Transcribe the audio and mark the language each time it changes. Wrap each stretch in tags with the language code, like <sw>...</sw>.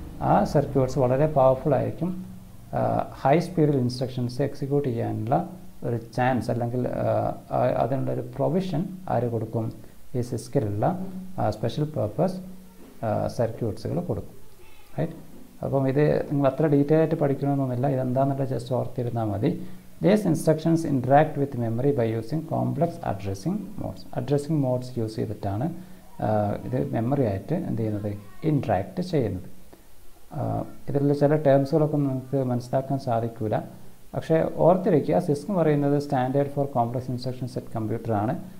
<ml>ആ സർക്യൂട്ട്സ് വളരെ പവർഫുൾ ആയിരിക്കും. ഹൈ സ്പീഡിൽ ഇൻസ്ട്രക്ഷൻസ് എക്സിക്യൂട്ട് ചെയ്യാനുള്ള ഒരു ചാൻസ് അല്ലെങ്കിൽ അതിനുള്ളൊരു പ്രൊവിഷൻ ആര് കൊടുക്കും? ഈ സിസ്കിലുള്ള സ്പെഷ്യൽ പർപ്പസ് സർക്യൂട്ട്സുകൾ കൊടുക്കും. റൈറ്റ്. അപ്പം ഇത് നിങ്ങൾ അത്ര ഡീറ്റെയിൽ ആയിട്ട് പഠിക്കണമെന്നൊന്നുമില്ല, ഇതെന്താണെന്നുള്ള ജസ്റ്റ് ഓർത്തിരുന്നാൽ മതി.</ml> <en>These instructions interact with memory by using complex addressing modes.</en> <ml>Addressing modes use ചെയ്തിട്ടാണ് ഇത് മെമ്മറി ആയിട്ട് എന്ത് ചെയ്യുന്നത്? ഇൻട്രാക്റ്റ് ചെയ്യുന്നത്. ഇതിലുള്ള ചില ടേംസുകളൊക്കെ നമുക്ക് മനസ്സിലാക്കാൻ സാധിക്കില്ല. പക്ഷേ ഓർത്തിരിക്കുക, സിസ്ക് എന്ന് പറയുന്നത്</ml> <en>standard for</en> <ml>complex instruction set കമ്പ്യൂട്ടറാണ്.</ml>